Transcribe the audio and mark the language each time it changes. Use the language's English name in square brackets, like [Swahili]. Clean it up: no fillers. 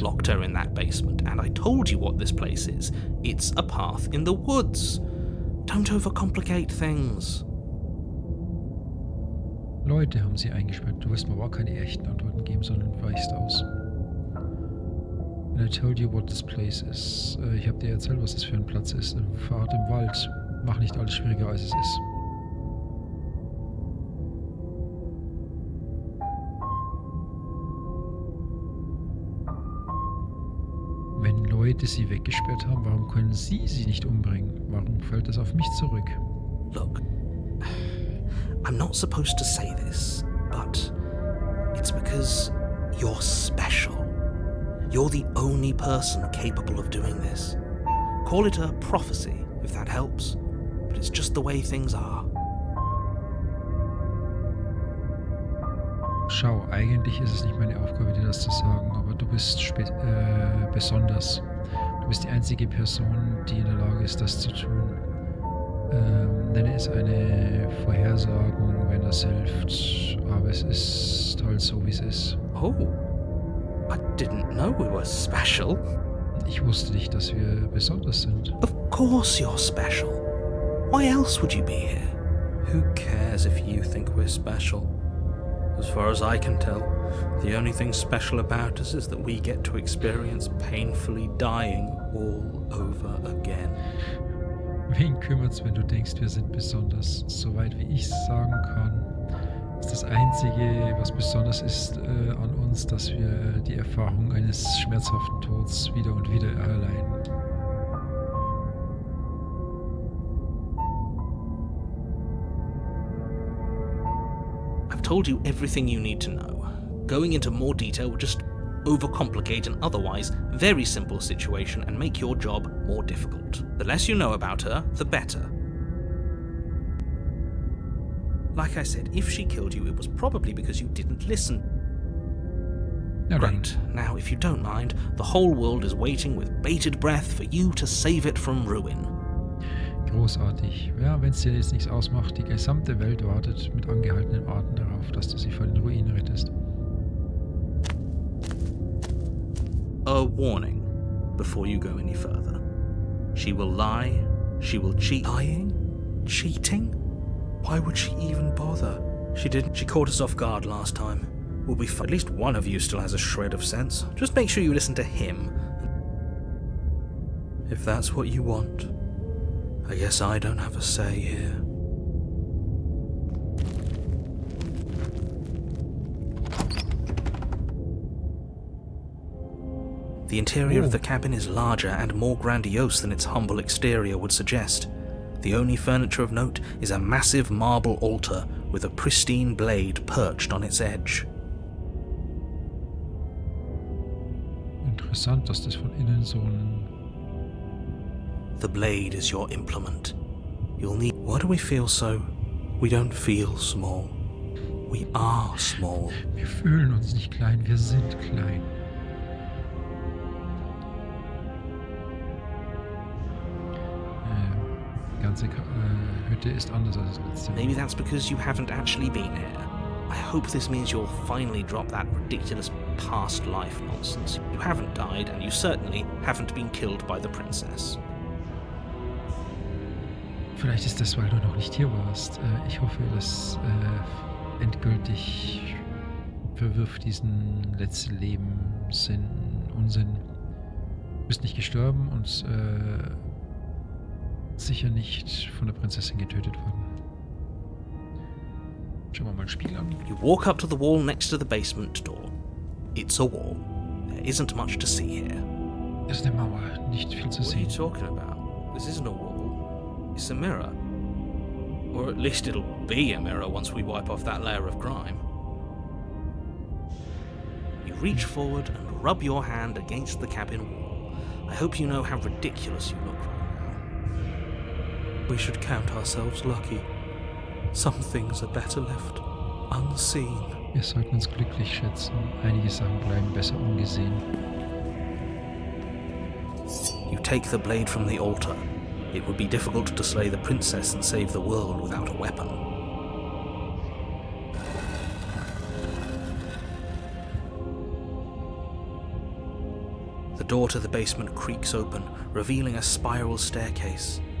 [English] locked her in that basement, and I told you what this place is. It's a path in the woods. Don't overcomplicate things. [German] Leute haben sie eingesperrt. Du wirst mir aber auch keine echten Antworten geben, sondern weichst aus. [English] And I told you what this place is. [German] Ich habe dir erzählt, was das für ein Platz ist. Ein Pfad im Wald. Mach nicht alles schwieriger, als es ist. Wenn Leute sie weggesperrt haben, warum können sie nicht umbringen? Warum fällt das auf mich zurück? [English] Look, I'm not supposed to say this, but it's because you're special. You're the only person capable of doing this. Call it a prophecy, if that helps, but it's just the way things are. [German] Schau, eigentlich ist es nicht meine Aufgabe, dir das zu sagen, aber du bist besonders. bist die einzige Person, die in der Lage ist, das zu tun. Nenne es eine Vorhersagung, wenn das hilft, aber es ist halt so, wie es ist. [English] Oh, I didn't know we were special. [German] Ich wusste nicht, dass wir besonders sind. [English] Of course you're special. Why else would you be here? Who cares if you think we're special? As far as I can tell, the only thing special about us is that we get to experience painfully dying all over again. [German] Wen kümmert's, wenn du denkst, wir sind besonders? Soweit wie ich sagen kann, ist das Einzige, was besonders ist an uns, dass wir die Erfahrung eines schmerzhaften Todes wieder und wieder erleiden. [English] I've told you everything you need to know. Going into more detail would just overcomplicate an otherwise very simple situation and make your job more difficult. The less you know about her, the better. Like I said, if she killed you, it was probably because you didn't listen. [German] Ja, [English] Great. Now, if you don't mind, the whole world is waiting with bated breath for you to save it from ruin. [German] Großartig. Ja, wenn es dir jetzt nichts ausmacht, die gesamte Welt wartet mit angehaltenem Atem darauf, dass du sie vor den Ruinen rettest. [English] A warning before you go any further. She will lie, she will cheat. Lying? Cheating? Why would she even bother? She didn't. She caught us off guard last time. We'll be fine. At least one of you still has a shred of sense. Just make sure you listen to him. If that's what you want, I guess I don't have a say here. The interior of the cabin is larger and more grandiose than its humble exterior would suggest. The only furniture of note is a massive marble altar with a pristine blade perched on its edge. [German] Interessant, dass das von innen so ein... [English] The blade is your implement. You'll need... Why do we feel so? We don't feel small. We are small. [German] Wir fühlen uns nicht klein, wir sind klein. Die ganze Hütte ist anders als das letzte Mal. [English] Maybe that's because you haven't actually been here. I hope this means you'll finally drop that ridiculous past life nonsense. You haven't died, and you certainly haven't been killed by the princess. [German] Vielleicht ist das, weil du noch nicht hier warst. Ich hoffe, das endgültig verwirft diesen letzten Lebenssinn, Unsinn. Du bist nicht gestorben und sicher nicht von der Prinzessin getötet worden. Schauen wir mal ein Spiel an. [English] You walk up to the wall next to the basement door. It's a wall. There isn't much to see here. [German] Es ist eine Mauer, nicht viel zu [English] What are you [German] sehen. [English] talking about? This isn't a wall. It's a mirror. Or at least it'll be a mirror once we wipe off that layer of grime. You reach forward and rub your hand against the cabin wall. I hope you know how ridiculous you look right now. We should count ourselves lucky. Some things are better left unseen. [German] Wir sollten uns glücklich schätzen. Einige Sachen bleiben besser ungesehen. [English] You take the blade from the altar. It would be difficult to slay the princess and save the world without a weapon. The door to the basement creaks open, revealing a spiral staircase.